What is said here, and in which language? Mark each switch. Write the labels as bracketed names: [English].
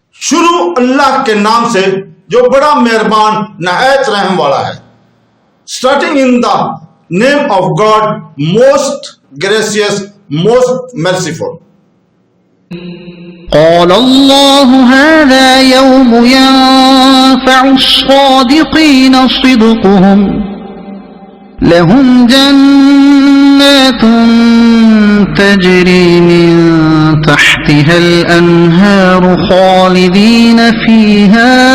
[Hindi] शुरू अल्लाह के नाम से जो बड़ा मेहरबान नहायत रहम वाला है. [English] Starting in the name of God, most gracious, most merciful. [Arabic] قال الله هذا يوم ينفع الصادقين صدقهم لهم جنات تجري من تحتها الأنهار خالدين فيها